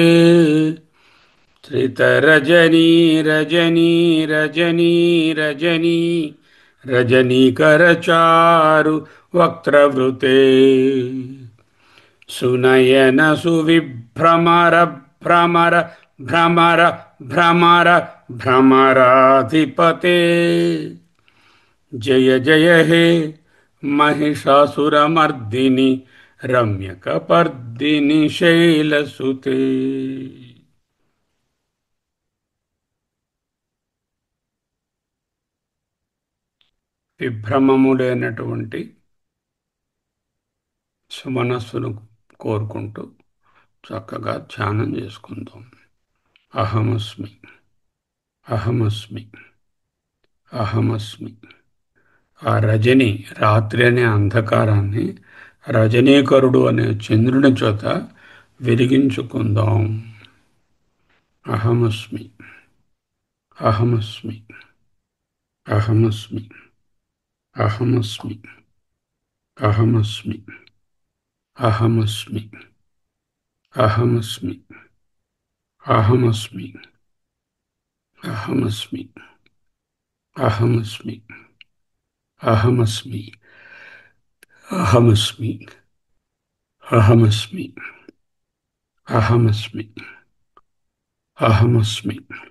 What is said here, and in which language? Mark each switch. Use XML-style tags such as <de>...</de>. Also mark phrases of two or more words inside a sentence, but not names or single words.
<sa>శ్రితరజనీ రజనీ రజనీ రజనీ రజనీకరచారు వక్త్రవృతే సునయన సువిభ్రమర భ్రమర భ్రమర భ్రమర భ్రమరాధిపతే జయ జయ హే महिषासुरमर्दिनि रम्यकपर्दिनि शैलसुते.</sa> <te>విభ్రమము లేనటువంటి సుమనస్సును కోరుకుంటూ చక్కగా ధ్యానం చేసుకుందాం.</te> <sa>అహమస్మి, అహమస్మి, అహమస్మి.</sa> <te>ఆ రజని, రాత్రి అనే అంధకారాన్ని రజనీకరుడు అనే చంద్రుని చేత వెలిగించుకుందాం.</te> <sa>అహమస్మి, అహమస్మి, అహమస్మి, అహమస్మి, అహమస్మి, అహమస్మి, అహమస్మి, అహమస్మి, అహమస్మి, అహమస్మి, అహమస్మి, అహమస్మి, అహమస్మి, అహమస్మి, అహమస్మి.</sa>